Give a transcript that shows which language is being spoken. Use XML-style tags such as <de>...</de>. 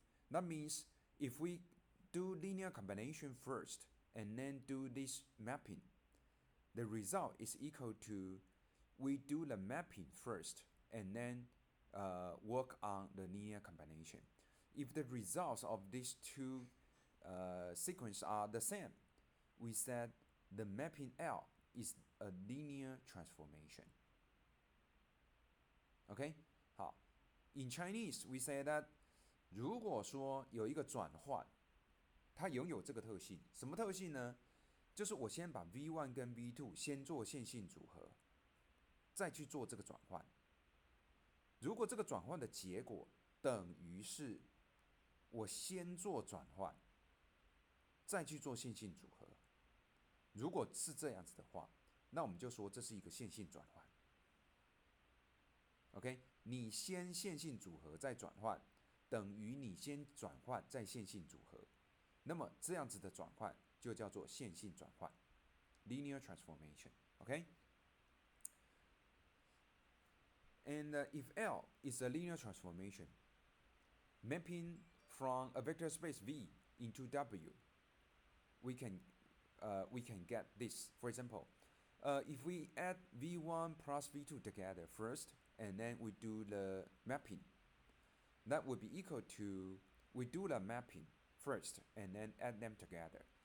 <en>That means if we do linear combination first and then do this mapping, the result is equal to we do the mapping first and then work on the linear combination. If the results of these two sequences are the same, we said the mapping L is a linear transformation. Okay?</en> <zh>好</zh> <en>In Chinese, we say that</en> <zh>如果说有一个转换，它拥有这个特性，什么特性呢？就是我先把 V1 跟 V2 先做线性组合，再去做这个转换。如果这个转换的结果等于是我先做转换，再去做线性组合，如果是这样子的话，那我们就说这是一个线性转换。 OK， 你先线性组合再转换，等于你先转换再线性组合，那么这样子的转换就叫做线性转换 （linear transformation）。</zh> <en>OK， and if L is a linear transformation, mapping from a vector space V into W, we can get this. For example, if we add V1 plus V2 together first, and then we do the mapping, that would be equal to we do the mapping first and then add them together.</en>